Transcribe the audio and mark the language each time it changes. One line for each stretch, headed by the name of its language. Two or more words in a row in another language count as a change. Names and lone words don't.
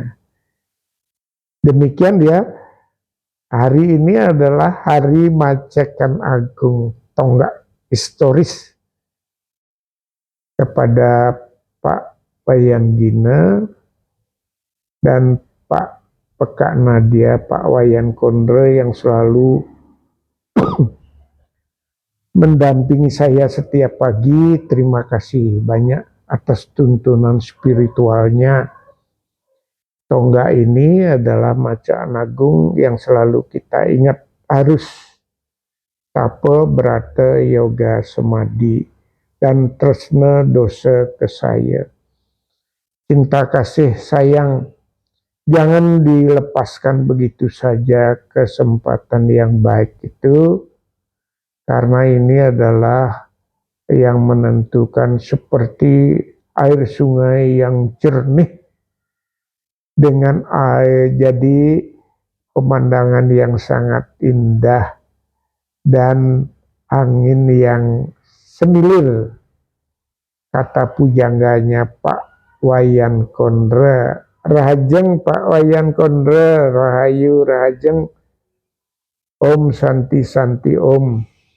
Indonesian: Demikian ya, hari ini adalah hari Macekan Agung, tonggak historis kepada Pak Wayan Gina dan Pak Pekak Nadia, Pak Wayan Kondre yang selalu mendampingi saya setiap pagi. Terima kasih banyak atas tuntunan spiritualnya. Tonggak ini adalah Macekan Agung yang selalu kita ingat, harus tape berata yoga semadi dan tresna dosa kesaya. Cinta kasih sayang jangan dilepaskan begitu saja kesempatan yang baik itu, karena ini adalah yang menentukan, seperti air sungai yang jernih dengan air jadi pemandangan yang sangat indah dan angin yang semilir. Kata pujangganya Pak Wayan Kondre, rahajeng Pak Wayan Kondre,
Balinese: rahayu rahajeng,
Sanskrit: Om Santi Santi Om.